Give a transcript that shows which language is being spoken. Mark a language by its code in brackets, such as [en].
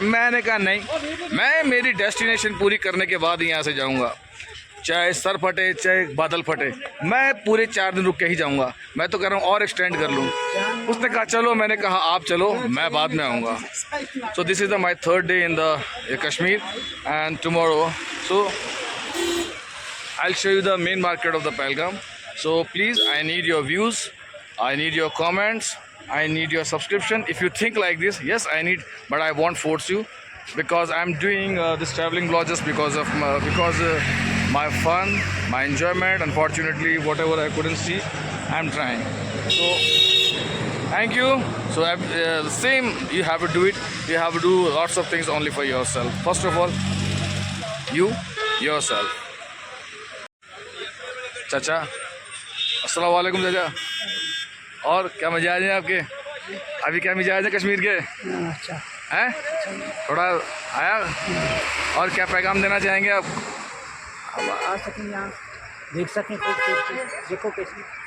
[hi] मैंने कहा नहीं, मैं मेरी डेस्टिनेशन पूरी करने के बाद ही यहाँ से जाऊँगा, चाहे सर फटे चाहे बादल फटे, मैं पूरे 4 दिन रुक के ही जाऊँगा। मैं तो कह रहा हूँ और एक्सटेंड कर लूँ। उसने कहा चलो, मैंने कहा आप चलो, मैं बाद में आऊँगा। [en] So this is my 3rd day in the Kashmir and tomorrow so I'll show you the main market of the Pahalgam. So please, I need your views, I need your comments, I need your subscription. If you think like this, yes, I need, but I won't force you, because I'm doing this traveling vlog just because of my fun, my enjoyment. Unfortunately, whatever I couldn't see, I'm trying. So thank you. So same, you have to do it. You have to do lots of things only for yourself. First of all, you yourself. [hi] चाचा, अस्सलाम वालेकुम चाचा। और क्या मिजाज है आपके? अभी क्या मिजाज है कश्मीर के? अच्छा हैं? थोड़ा आया? और क्या पैगाम देना चाहेंगे आप? अब आ सकें यहाँ, देख सकें देखो कैसी।